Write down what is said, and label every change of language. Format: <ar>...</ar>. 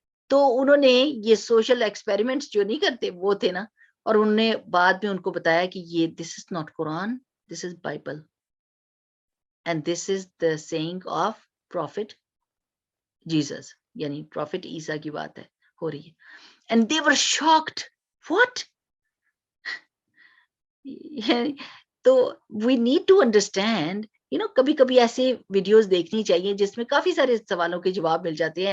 <ur>تو انہوں نے یہ سوشل ایکسپیریمنٹس جو نہیں کرتے وہ تھے نا, اور انہوں نے بعد میں ان کو بتایا کہ یہ</ur> <en>this is not قرآن, this is Bible and this is the saying of prophet Jesus,</en> <ur>یعنی prophet عیسیٰ کی بات ہے ہو رہی ہے.</ur> <en>and they were shocked, what?</en> <ur>تو</ur> <en>we need to understand,</en> <ur>کبھی کبھی ایسے ویڈیوز دیکھنی چاہیے جس میں کافی سارے سوالوں کے جواب مل جاتے ہیں.</ur>